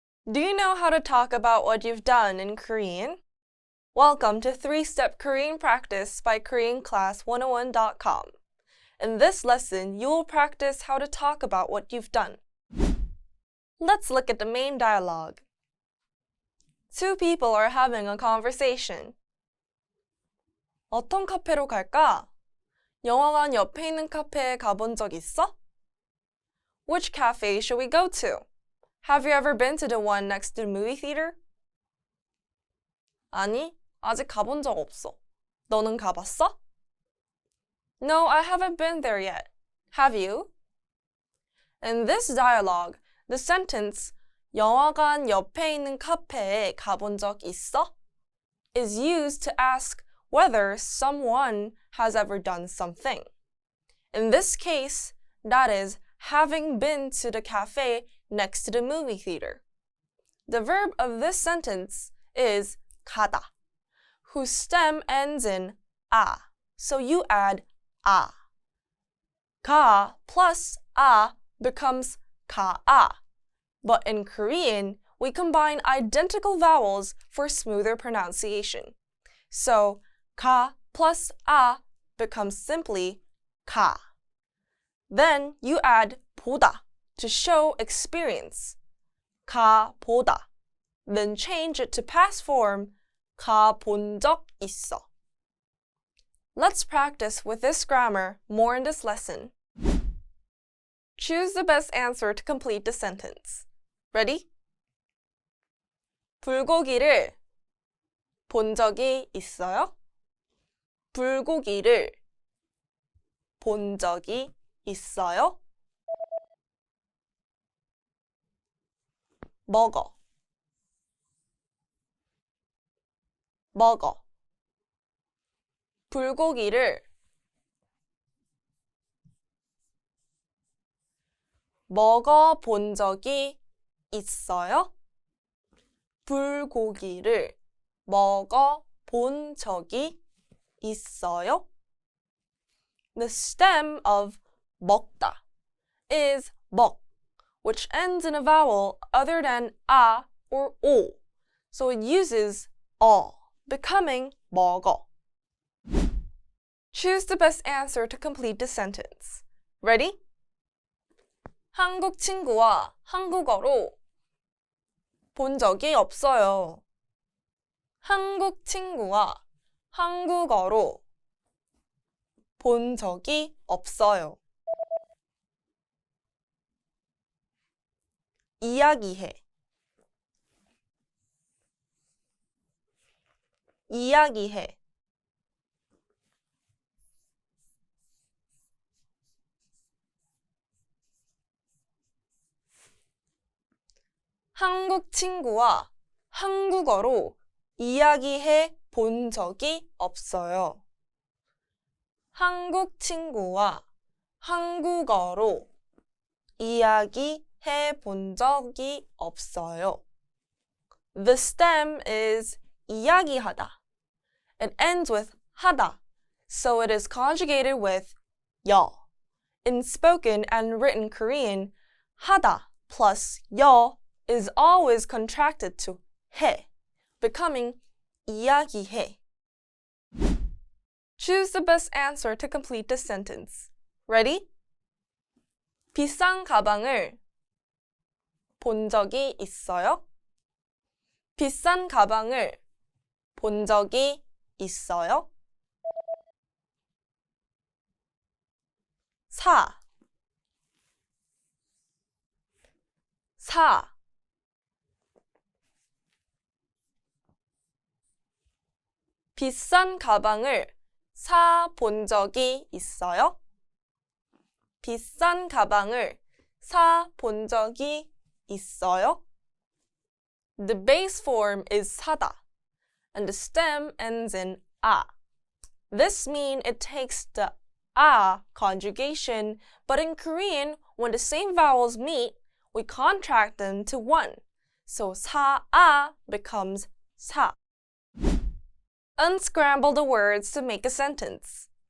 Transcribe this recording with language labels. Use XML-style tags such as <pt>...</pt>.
<en>Do you know how to talk about what you've done in Korean? Welcome to 3-Step Korean Practice by KoreanClass101.com. In this lesson, you will practice how to talk about what you've done. Let's look at the main dialogue. Two people are having a conversation.</en> <ko>어떤 카페로 갈까? 영화관 옆에 있는 카페에 가본 적 있어?</ko> <en>Which cafe should we go to? Have you ever been to the one next to the movie theater?</en> <ko>아니, 아직 가본 적 없어. 너는 가봤어?</ko> <en>No, I haven't been there yet. Have you? In this dialogue, the sentence</en> <ko>영화관 옆에 있는 카페에 가본 적 있어?</ko> <en>is used to ask whether someone has ever done something. In this case, that is, having been to the cafe next to the movie theater. The verb of this sentence is 가다, whose stem ends in 아, so you add 아.</en> <ko>가</ko> <en>plus</en> <ko>아</ko> <en>becomes</en> <ko>가아.</ko> <en>But in Korean, we combine identical vowels for smoother pronunciation. So, ka plus a becomes simply ka. Then you add 보다 to show experience.</en> <ko>가 보다.</ko> <en>Then change it to past form.</en> <ko>가 본 적 있어.</ko> <en>Let's practice with this grammar more in this lesson. Choose the best answer to complete the sentence. Ready?</en> <ko>불고기를 본 적이 있어요? 불고기를 본 적이 있어요? 먹어. 먹어. 불고기를 먹어 본 적이 있어요? 불고기를 먹어 본 적이 있어요?</ko> <en>The stem of 먹다 is 먹, which ends in a vowel other than a or o, so it uses 어, becoming 먹어. Choose the best answer to complete the sentence. Ready?</en> <ko>한국 친구와 한국어로 본 적이 없어요. 한국 친구와 한국어로 본 적이 없어요. 이야기해. 이야기해. 한국 친구와 한국어로 이야기해 본 적이 없어요. 한국 친구와 한국어로 이야기해 본 적이 없어요.</ko> <en>The stem is 이야기하다. It ends with 하다, so it is conjugated with 여. In spoken and written Korean, 하다 plus 여 is always contracted to 해, becoming 이야기해. Choose the best answer to complete the sentence. Ready?</en> <ko>비싼 가방을 본 적이 있어요? 비싼 가방을 본 적이 있어요? 사 비싼 가방을 사 본 적이 있어요? 비싼 가방을 사 본 적이 있어요?</ko> <en>The base form is 사다, and the stem ends in 아. This means it takes the a conjugation, but in Korean, when the same vowels meet, we contract them to one. So 사아 becomes 사. Unscramble the words to make a sentence.</en>